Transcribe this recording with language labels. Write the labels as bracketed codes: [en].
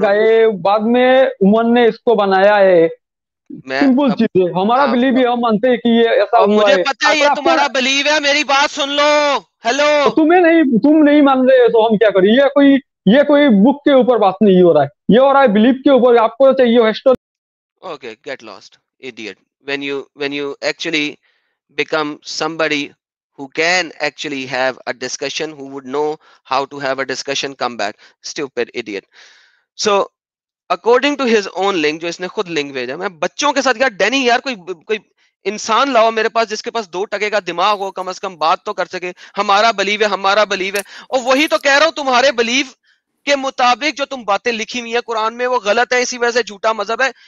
[hi] गए, बाद में उमर ने इसको बनाया है। मैं सिंपल अब चीज है, हमारा हाँ, बिलीव है, हम मानते हैं कि ये ऐसा और हुआ मुझे है। पता है ये अगर आपको तुम्हारा बिलीव है, मेरी बात सुन लो। हेलो। तुम नहीं मान रहे तो हम क्या करें? ये कोई बुक के ऊपर बात नहीं हो रहा है, ये हो रहा है बिलीव के ऊपर। आपको चाहिए history. [en] Okay, get lost, idiot. When you actually become somebody who can actually have a discussion, who would know how to have a discussion, come back. Stupid idiot. So according to his own link, [hi] जो इसने खुद link भेजा, मैं बच्चों के साथ, यार Danny, यार कोई इंसान लाओ मेरे पास जिसके पास 2 टके का दिमाग हो, कम से कम बात तो कर सके। हमारा बलीव है, हमारा बलीव है। और वही तो कह रहा हूं, तुम्हारे बलीव के मुताबिक जो तुम बातें लिखी हुई है कुरान में वो गलत है, इसी वजह से झूठा मजहब है।